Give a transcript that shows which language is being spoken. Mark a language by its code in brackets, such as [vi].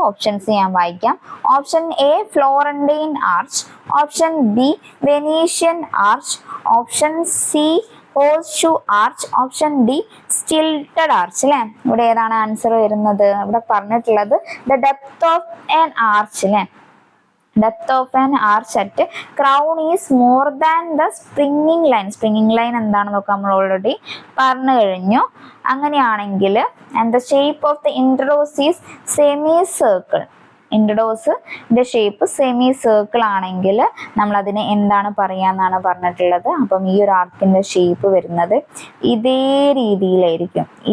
[ml] Options ഞാൻ വായിക്കാം. Option A Florentine arch, option B Venetian arch, option C Horseshoe arch, option D stilted arch. അല്ലെ, ഇവിടെ ഏതാണ് answer വരുന്നത്? ഇവിടെ പറഞ്ഞിട്ടുള്ളത് [en] The depth of an arch. അല്ലെ, depth of an arch at crown is more than the springing line. [ml] springing line എന്താണെന്നൊക്കെ നമ്മൾ already പറഞ്ഞു കഴിഞ്ഞു. അങ്ങനെയാണെങ്കിൽ [en] and the shape of the introduce is semicircle. [ml] ഇൻട്രഡോസിന്റെ shape semi circle ആണെങ്കിൽ നമ്മൾ അതിനെ എന്താണ് പറയാന്നാണ് പറഞ്ഞിട്ടുള്ളത്. അപ്പം ഈ ഒരു ആർക്കിന്റെ ഷേപ്പ് വരുന്നത് ഇതേ രീതിയിലായിരിക്കും.